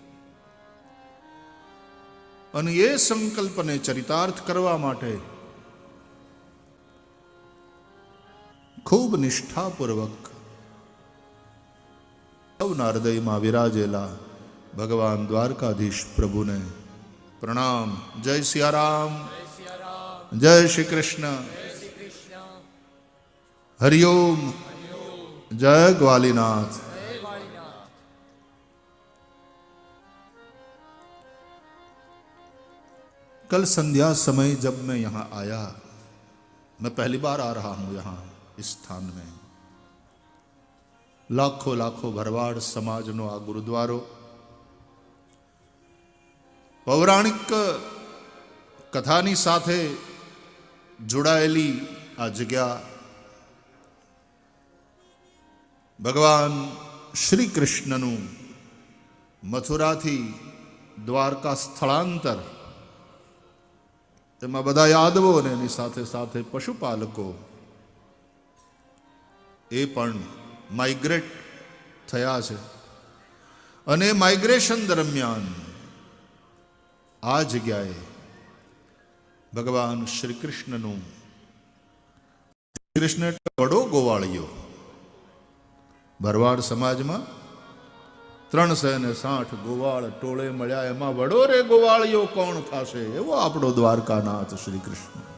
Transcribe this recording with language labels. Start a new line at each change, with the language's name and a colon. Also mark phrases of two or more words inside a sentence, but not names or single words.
Gujarati: અને એ સંકલ્પને ચરિતાર્થ કરવા માટે ખૂબ નિષ્ઠાપૂર્વક સૌના હૃદયમાં વિરાજેલા ભગવાન દ્વારકાધીશ પ્રભુને પ્રણામ. જય સિયારામ, જય શ્રી કૃષ્ણ, હરિઓમ, જય ગ્વાલીનાથ.
Hindi: कल संध्या समय जब मैं यहाँ आया, मैं पहली बार आ रहा हूँ यहाँ इस स्थान में, लाखों लाखों भरवाड़ समाज
Gujarati: નો આ ગુરુદ્વારો પૌરાણિક કથાની સાથે જોડાયેલી આ જગ્યા ભગવાન શ્રી કૃષ્ણનું મથુરા થી દ્વારકા સ્થળાંતર તેમાં બધા યાદવો ને એની સાથે સાથે પશુપાલકો એ પણ માઇગ્રેટ થયા છે અને માઇગ્રેશન દરમિયાન આ જગ્યાએ ભગવાન શ્રી કૃષ્ણનું કૃષ્ણ વડો ગોવાળિયો ભરવાડ સમાજ માં 360 ગોવાળ ટોળે મળ્યા એમાં વડો રે ગોવાળિયો કોણ થાશે એવો આપણો દ્વારકાનાથ શ્રી કૃષ્ણ.